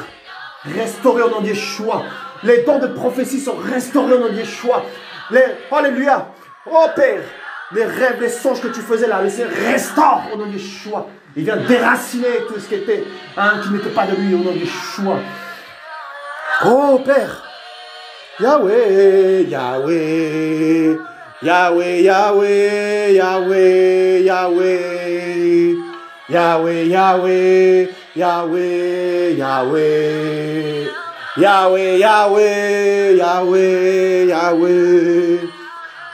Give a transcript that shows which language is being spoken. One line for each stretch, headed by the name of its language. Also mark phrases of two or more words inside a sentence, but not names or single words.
French: Restauré au nom de Yeshua. Les dons de prophétie sont restaurés au nom de Yeshua. Alléluia. Oh Père. Les rêves, les songes que tu faisais là, laissez restaure au nom de Yeshua. Il vient déraciner tout ce qui était, qui n'était pas de lui au nom de Yeshua. Oh Père. Yahweh, Yahweh. Yahweh, Yahweh, Yahweh, Yahweh. Yahweh, Yahweh, Yahweh, Yahweh. Yahweh, Yahweh, Yahweh, Yahweh.